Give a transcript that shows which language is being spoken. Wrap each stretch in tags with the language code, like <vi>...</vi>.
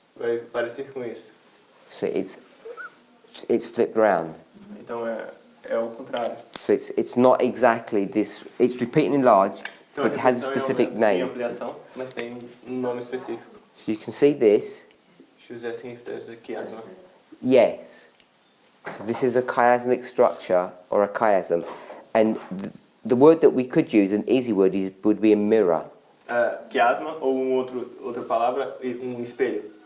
<pt>vai parecer com isso.</pt> <en>So it's flipped around.</en> <pt>Então é o contrário.</pt> <en>So it's not exactly this. It's repeat and enlarge,</en> <pt>Então</pt> <en>but it has a</en> <pt>repetição</pt> <en>specific</en> <pt>tem</pt> <en>name.</en> <pt>ampliação, mas tem um nome específico.</pt> <en>So you can see this. Choose</en> <pt>assim,</pt> <en>there's a chiasma. Yes. So this is a chiasmic structure or a chiasm, and the word that we could use, an easy word, would be a mirror.</en> <pt>Chiasma ou outra palavra, espelho.</pt>